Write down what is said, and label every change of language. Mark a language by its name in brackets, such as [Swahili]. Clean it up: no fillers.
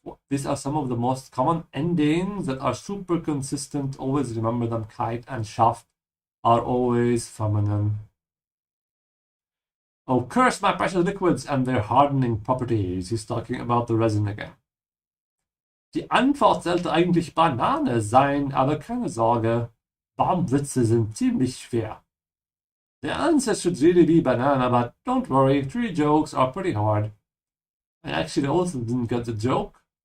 [English] These are some of the most common endings that are super consistent. Always remember them. Kite and schaft are always feminine. Oh, curse my precious liquids and their hardening properties. He's talking about the resin again. [German] Die Antwort sollte eigentlich Banane sein, aber keine Sorge. Baumwitze sind ziemlich schwer. [English] The answer should really be banana, but don't worry, 3 jokes are pretty hard. I actually also didn't get the joke.